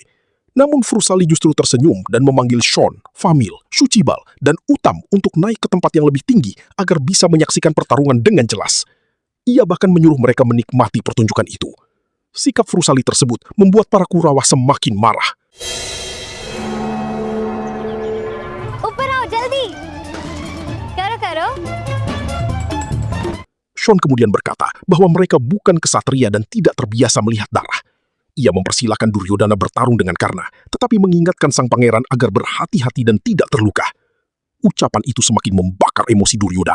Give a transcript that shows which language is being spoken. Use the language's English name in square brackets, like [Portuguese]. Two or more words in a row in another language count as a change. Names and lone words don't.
[Indonesian] Namun Frushali justru tersenyum dan memanggil Shon, Famil, Sucibal, dan Utam untuk naik ke tempat yang lebih tinggi agar bisa menyaksikan pertarungan dengan jelas. Ia bahkan menyuruh mereka menikmati pertunjukan itu. Sikap Frushali tersebut membuat para Kurawa semakin marah. [Hindi] ऊपर आओ, जल्दी! Karo. [Indonesian] Shon kemudian berkata bahwa mereka bukan ksatria dan tidak terbiasa melihat darah. Ia mempersilahkan Duryodhana bertarung dengan Karna, tetapi mengingatkan sang pangeran agar berhati-hati dan tidak terluka. Ucapan itu semakin membakar emosi Duryodhana.